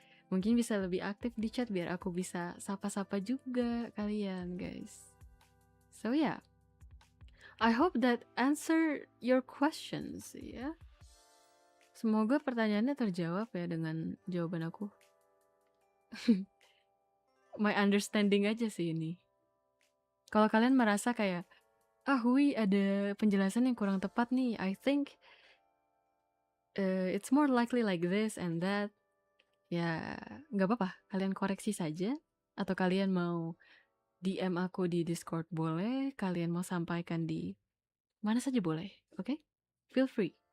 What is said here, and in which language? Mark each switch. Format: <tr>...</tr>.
<id>Mungkin bisa lebih aktif di chat biar aku bisa sapa-sapa juga kalian guys.</id> <en>So yeah. I hope that answer your questions ya.</en> <id>Semoga pertanyaannya terjawab ya dengan jawaban aku.</id> <en>My understanding</en> <id>aja sih ini. Kalau kalian merasa kayak Hui ada penjelasan yang kurang tepat nih,</id> <en>I think it's more likely like this and that.</en> <id>Ya nggak apa-apa, kalian koreksi saja. Atau kalian mau DM aku di Discord boleh, kalian mau sampaikan di mana saja boleh, oke?</id> <en>Feel free.</en>